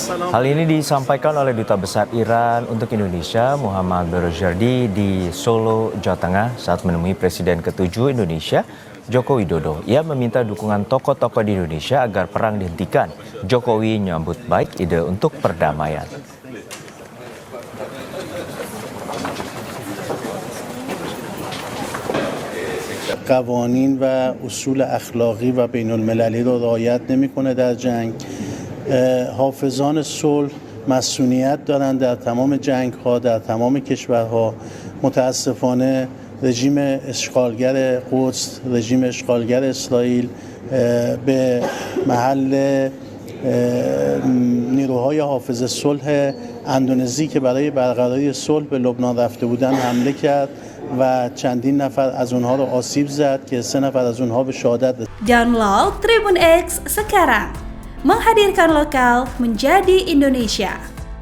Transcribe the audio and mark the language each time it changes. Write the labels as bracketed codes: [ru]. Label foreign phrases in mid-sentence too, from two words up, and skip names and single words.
[id] Hal ini disampaikan oleh Duta Besar Iran untuk Indonesia, Muhammad Barojardi, di Solo, Jawa Tengah saat menemui Presiden ke-7 Indonesia, Joko Widodo. Ia meminta dukungan tokoh-tokoh di Indonesia agar perang dihentikan. Jokowi menyambut baik ide untuk perdamaian. [fa] قوانین و اصول اخلاقی و بین المللی رو رعایت نمیکنه در جنگ. حافظان صلح مسئولیت دارند در تمام جنگ ها، در تمام کشورها. متاسفانه رژیم اشغالگر قدس، رژیم اشغالگر اسرائیل به محل نیروهای حافظ صلح اندونزی که برای برقراری صلح به لبنان رفته بودند حمله کرد و چندین نفر از اونها رو آسیب زد که 3 نفر از اونها به شهادت رسیدند. [id] Download Tribun X sekarang, menghadirkan lokal menjadi Indonesia.